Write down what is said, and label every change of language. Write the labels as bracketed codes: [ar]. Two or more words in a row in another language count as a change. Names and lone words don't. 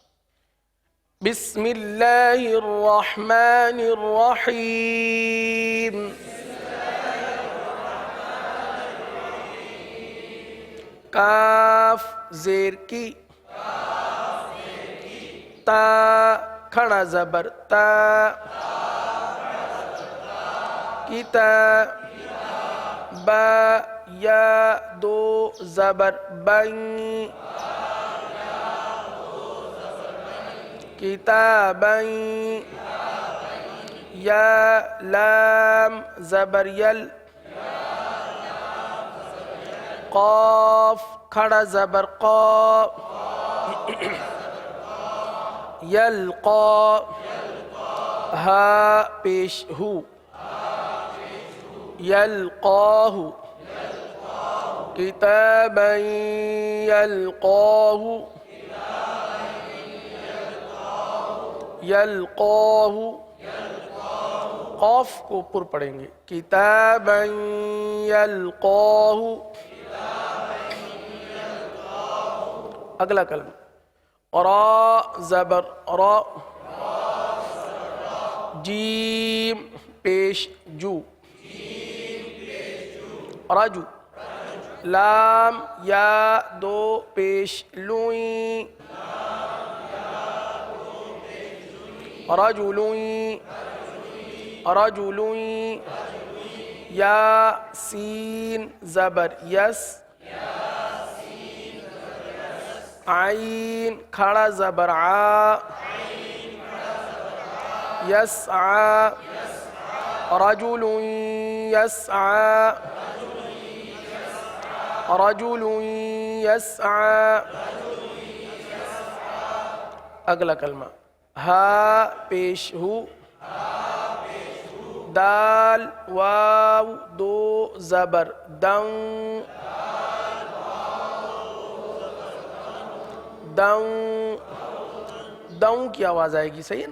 [ar] بسم اللہ الرحمن الرحیم. [ur] کاف زیر کی، تا کھڑا زبر تا، کتا، با یا دو زبر بین، کتابین، یا لام زبر یل، قاف کھڑا زبر قا، یلقا، ہا پیش ہو، یلقاہ، [ar] کتابا یلقاہ، [ur] یلقاہ، قاف کو پر پڑھیں گے. کتابا یلقاہ. اگلا کلمہ را زبر را، جیم پیش جو، رجو، لام یا دو پیش لوئیں، رجلوئیں، رجلوئیں، یا سین زبر یس، عین کھڑا زبر عا، یسعى، [ar] رجل یسعى، رجل یسعى. [ur] اگلا کلمہ ہا پیش ہو، دال واو دو زبر دن، دن، دن کی آواز آئے گی، صحیح ہے نا؟